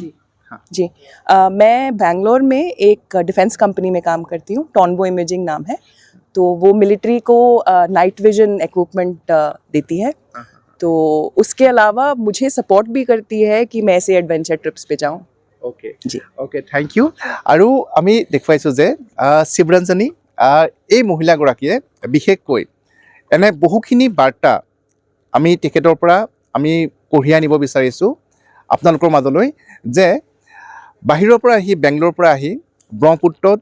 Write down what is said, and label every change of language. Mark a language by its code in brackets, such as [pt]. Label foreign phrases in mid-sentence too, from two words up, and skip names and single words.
[hi] जी मैं बैंगलोर में एक [en] defence company [hi] में काम करती हूँ टॉनबो इमेजिंग नाम है तो वो मिलिट्री को [en] night vision equipment [hi] देती है तो उसके अलावा मुझे सपोर्ट भी करती है कि मैं ऐसे [en] adventure trips [hi] पे जाऊँ ओके जी ओके थैंक यू [as] আৰু আমি দেখুৱাইছোঁ যে শিৱৰঞ্জনী এই মহিলাগৰাকীয়ে বিশেষকৈ এনে বহুখিনি বাৰ্তা আমি তেখেতৰ পৰা আমি কঢ়িয়াই আনিব বিচাৰিছোঁ আপোনালোকৰ মাজলৈ যে বাহিৰৰ পৰা আহি বেংগলোৰৰ পৰা আহি ব্ৰহ্মপুত্ৰত